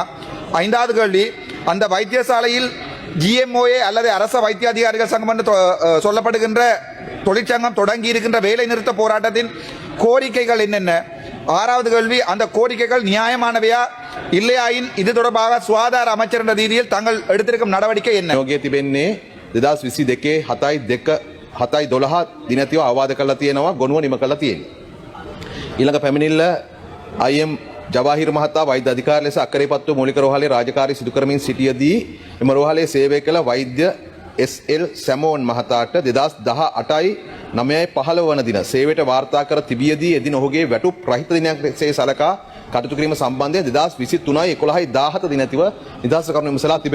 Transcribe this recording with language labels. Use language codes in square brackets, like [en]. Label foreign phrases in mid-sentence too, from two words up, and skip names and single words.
[ta] ஐந்தாவது கேள்வி, அந்த வைத்தியசாலையில் GMOA அல்லது அரச வைத்திய அதிகாரிகள் சங்கம் என்று சொல்லப்படுகின்ற தொழிற்சங்கம் தொடங்கி இருக்கின்ற வேலை நிறுத்த போராட்டத்தின் கோரிக்கைகள் என்னென்ன? ஆறாவது கேள்வி, அந்த கோரிக்கைகள் நியாயமானவையா? இல்லையாயின் இது தொடர்பாக சுகாதார அமைச்சர் என்ற ரீதியில் தாங்கள் எடுத்திருக்கும் நடவடிக்கை என்ன? [si] යෝගයේ තිබෙන්නේ 2022 7/12 දිනතිව අවවාද කරලා තියෙනවා, ගොනුව නිම කරලා තියෙනවා. ඊළඟ පැමිණිල්ල IM ජවාහිර් මහතා වෛද්‍ය අධිකාරිය ලෙස අක්කරේපත්තුව මූලික රෝහලේ රාජකාරී සිදු කරමින් සිටියදී එම රෝහලේ සේවය කළ වෛද්‍ය SL සැමෝන් මහතාට 2018 9/15 වන දින සේවයට වාර්තා කර තිබියදී එදින ඔහුගේ වැටුප් රහිත දිනයක් ලෙස සලකා කටයුතු කිරීම සම්බන්ධයෙන් 2023 11/17 දිනතිව නිදහස් කරුණු විමසලා තිබෙනවා.